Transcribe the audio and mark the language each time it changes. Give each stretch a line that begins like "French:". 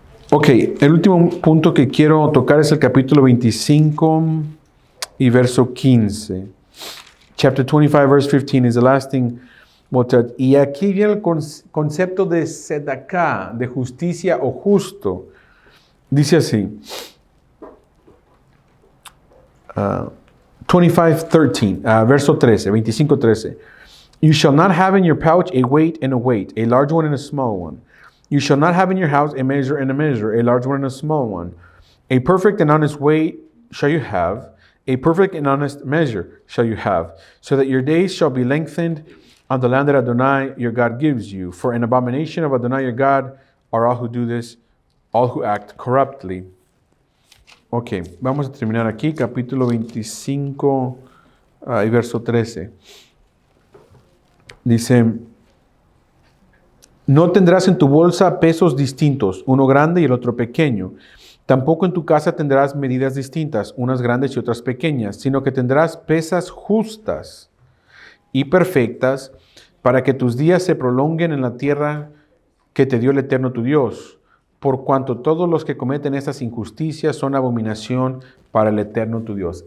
Spanish: Ok, el último punto que quiero tocar es el capítulo 25 y verso 15.
English: Chapter 25, verse 15 is the last thing we'll touch.
Spanish: Y aquí viene el concepto de tzedakah, de justicia o justo. Dice así, 25:13, verso 13, 25:13.
English: You shall not have in your pouch a weight and a weight, a large one and a small one. You shall not have in your house a measure and a measure, a large one and a small one. A perfect and honest weight shall you have, a perfect and honest measure shall you have, so that your days shall be lengthened on the land that Adonai your God gives you. For an abomination of Adonai your God are all who do this, all who act corruptly.
Spanish: Ok, vamos a terminar aquí, capítulo 25 y verso 13. Dice, no tendrás en tu bolsa pesos distintos, uno grande y el otro pequeño. Tampoco en tu casa tendrás medidas distintas, unas grandes y otras pequeñas, sino que tendrás pesas justas y perfectas para que tus días se prolonguen en la tierra que te dio el Eterno tu Dios, por cuanto todos los que cometen estas injusticias son abominación para el Eterno tu Dios.